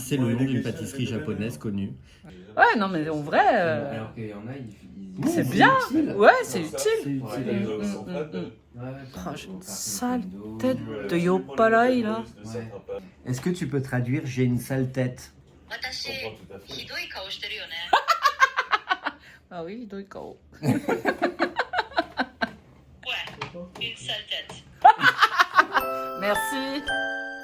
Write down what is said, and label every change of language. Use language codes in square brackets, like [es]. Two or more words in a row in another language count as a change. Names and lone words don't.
[fr] C'est le nom d'une pâtisserie japonaise connue. Ouais, non mais en vrai, Alors qu'il y en a, ils c'est c'est bien. utile. Ouais, c'est C'est utile. Ouais, utile. les autres sont prêts. Oh, j'ai une sale tête de Yoppalai là. Est-ce que tu peux traduire j'ai une sale tête? [ja] 私 [fr] Je comprends tout à fait. [ja] ひどい顔してるよね。 [fr] Ah oui, Doikao. Ouais, une sale tête. Merci.